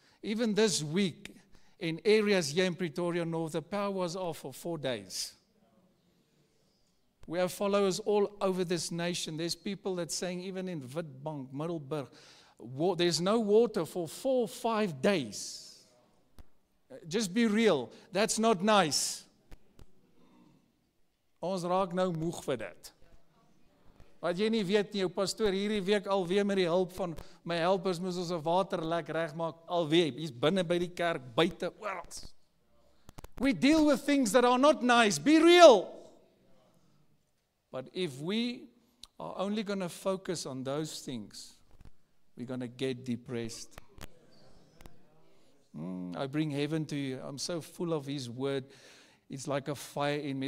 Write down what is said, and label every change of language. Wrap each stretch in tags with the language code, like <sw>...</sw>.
<en>Even this week, in areas here in Pretoria North, the power was off for 4 days. We have followers all over this nation. There's people that saying, even in Witbank, Middelburg, there's no water for 4 or 5 days. Just be real. That's not nice.</en> <af>Ons raak nou moeg vir dit. Wat jy nie weet nie, jou pastoor hierdie week alweer met die hulp van my helpers moes ons 'n waterlek regmaak alweer. Hier's binne by die kerk, buite, oral.</af> <en>We deal with things that are not nice. Be real. But if we are only going to focus on those things, we're going to get depressed. I bring heaven to you. I'm so full of His word. It's like a fire in me.</en>